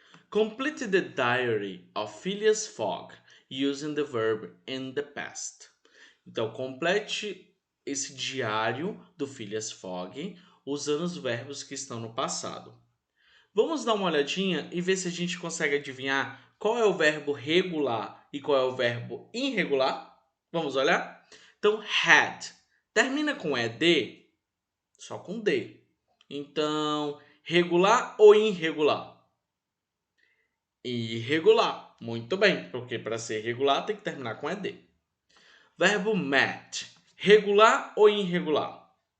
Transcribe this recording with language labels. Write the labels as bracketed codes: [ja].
[en] Complete the diary of Phileas Fogg using the verb in the past. [pt] Então, complete esse diário do Phileas Fogg usando os verbos que estão no passado. Vamos dar uma olhadinha e ver se a gente consegue adivinhar qual é o verbo regular e qual é o verbo irregular? Vamos olhar? Então, had termina com ed? Só com D. Então, regular ou irregular? Irregular. Muito bem, porque para ser regular tem que terminar com ED. Verbo met. Regular ou irregular?